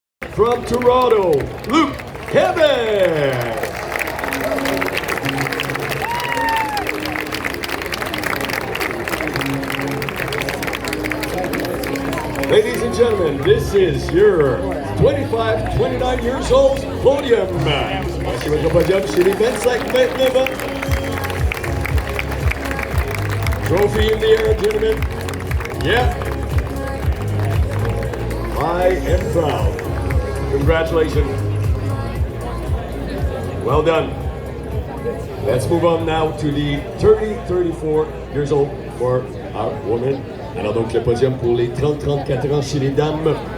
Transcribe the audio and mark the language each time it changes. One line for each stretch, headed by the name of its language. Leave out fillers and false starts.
English: From Toronto, Luke Kevin. Ladies and gentlemen, this is your 25, 29 years old podium.
French: Voici votre podium chez les 25, 29 ans.
English: Trophy in the air, gentlemen. Yeah. I am proud. Congratulations. Well done. Let's move on now to the 34 years old for our women.
French: Alors donc le podium pour les 30-34 ans chez les dames.